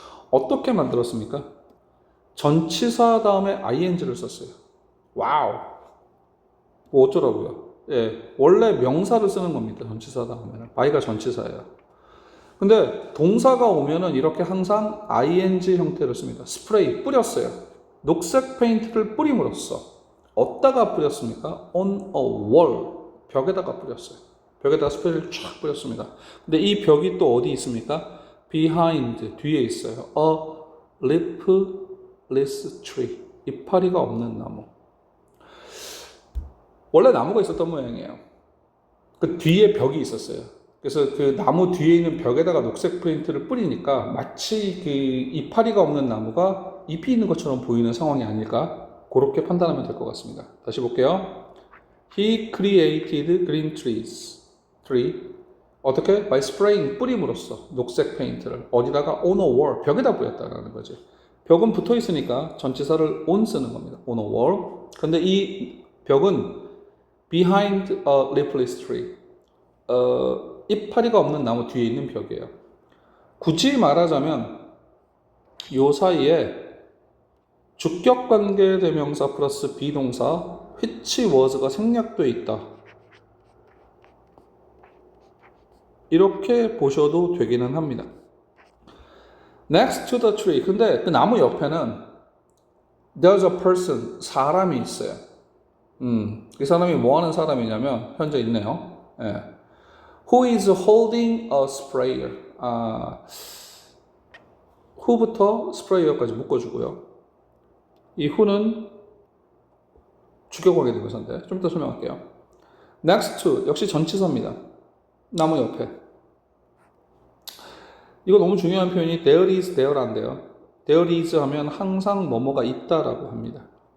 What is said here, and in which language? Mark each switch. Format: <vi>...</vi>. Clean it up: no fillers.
<ko>어떻게 만들었습니까? 전치사 다음에 ing를 썼어요. 와우! 뭐 어쩌라고요? 원래 명사를 쓰는 겁니다. 전치사 다음에는. by가 전치사예요. 근데 동사가 오면은 이렇게 항상 ing 형태를 씁니다. 스프레이, 뿌렸어요. 녹색 페인트를 뿌림으로써 어디다가 뿌렸습니까?</ko> <en>on a wall,</en> <ko>벽에다가 뿌렸어요. 벽에다가 스프레이를 쫙 뿌렸습니다. 근데 이 벽이 또 어디 있습니까? behind, 뒤에 있어요.</ko> <en>a leafless tree,</en> <ko>이파리가 없는 나무. 원래 나무가 있었던 모양이에요. 그 뒤에 벽이 있었어요. 그래서 그 나무 뒤에 있는 벽에다가 녹색 페인트를 뿌리니까 마치 그 이파리가 없는 나무가 잎이 있는 것처럼 보이는 상황이 아닐까? 그렇게 판단하면 될 것 같습니다. 다시 볼게요.</ko> <en>He created green trees. tree.</en> <ko>어떻게?</ko> <en>By spraying,</en> <ko>뿌림으로써 녹색 페인트를 어디다가</ko> <en>on a wall,</en> <ko>벽에다 뿌렸다라는 거지. 벽은 붙어 있으니까 전치사를 on 쓰는 겁니다.</ko> <en>on a wall.</en> <ko>근데 이 벽은</ko> <en>behind a leafless tree.</en> <ko>이파리가 없는 나무 뒤에 있는 벽이에요. 굳이 말하자면 요 사이에 주격관계 대명사 플러스 비동사 which was가 생략되어 있다. 이렇게 보셔도 되기는 합니다.</ko> <en>Next to the tree.</en> <ko>근데 그 나무 옆에는</ko> <en>there's a person.</en> <ko>사람이 있어요. 이 사람이 뭐 하는 사람이냐면 현재 있네요. 예.</ko> <en>Who is holding a sprayer.</en> <ko>who부터 sprayer까지 묶어주고요. 이 who는 주격관계 대명사인데 좀 이따 설명할게요. Next to 역시 전치사입니다. 나무 옆에. 이거 너무 중요한 표현이 there is, there란데요. there is 하면 항상 뭐뭐가 있다라고 합니다.</ko>